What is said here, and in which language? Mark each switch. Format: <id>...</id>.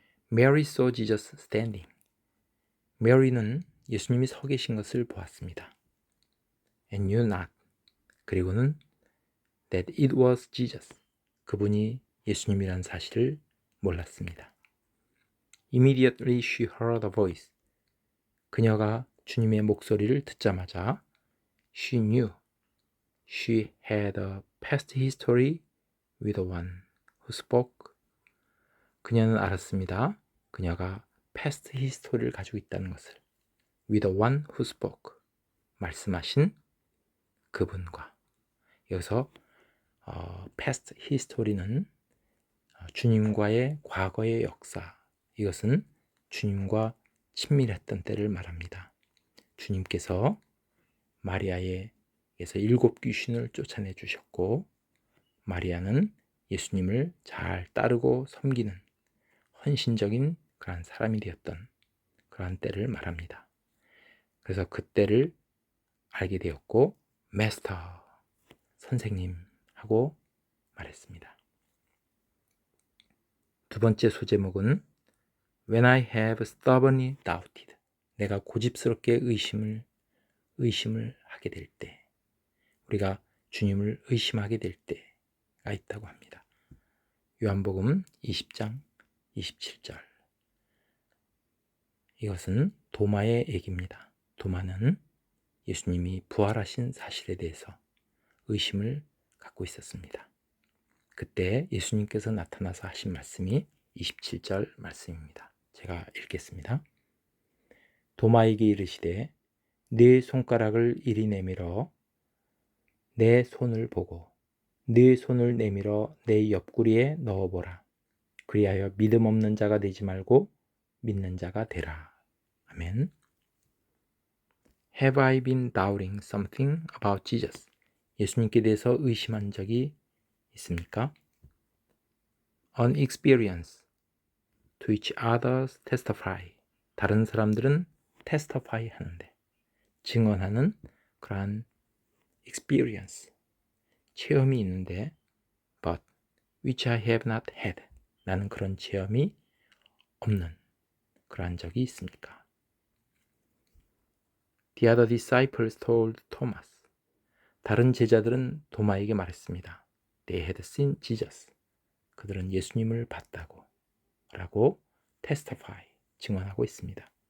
<en>Mary saw Jesus standing.</en> <ko>메리는 예수님이 서 계신 것을 보았습니다.</ko> <en>And knew not.</en> <ko>그리고는</ko> <en>that it was Jesus.</en> <ko>그분이 예수님이란 사실을 몰랐습니다.</ko> <en>Immediately she heard a voice.</en> <ko>그녀가 주님의 목소리를 듣자마자</ko> <en>she knew she had a past history with the one who spoke.</en> <ko>그녀는 알았습니다. 그녀가 past history를 가지고 있다는 것을.</ko> <en>with the one who spoke.</en> <ko>말씀하신 그분과. 여기서 past history는 주님과의 과거의 역사, 이것은 주님과 친밀했던 때를 말합니다. 주님께서 마리아에게서 7 귀신을 쫓아내 주셨고 마리아는 예수님을 잘 따르고 섬기는 헌신적인 그러한 사람이 되었던 그러한 때를 말합니다. 그래서 그 때를 알게 되었고 마스터, 선생님 하고 말했습니다. 두 번째 소제목은</ko> <en>When I have stubbornly doubted.</en> <ko>내가 고집스럽게 의심을 하게 될 때, 우리가 주님을 의심하게 될 때가 있다고 합니다. 요한복음 20장 27절. 이것은 도마의 얘기입니다. 도마는 예수님이 부활하신 사실에 대해서 의심을 갖고 있었습니다. 그때 예수님께서 나타나서 하신 말씀이 27절 말씀입니다. 제가 읽겠습니다. 도마에게 이르시되 네 손가락을 이리 내밀어 내 손을 보고 네 손을 내밀어 내 옆구리에 넣어보라. 그리하여 믿음 없는 자가 되지 말고 믿는 자가 되라. 아멘.</ko> <en>Have I been doubting something about Jesus?</en> <ko>예수님께 대해서 의심한 적이 있습니까?</ko> <en>An experience to which others testify.</en> <ko>다른 사람들은 testify 하는데, 증언하는 그러한 experience, 체험이 있는데</ko> <en>but which I have not had.</en> <ko>나는 그런 체험이 없는 그러한 적이 있습니까?</ko> <en>The other disciples told Thomas.</en> <ko>다른 제자들은 도마에게 말했습니다.</ko> <en>They had seen Jesus.</en> <ko>그들은 예수님을 봤다고 라고 testify, 증언하고 있습니다.</ko>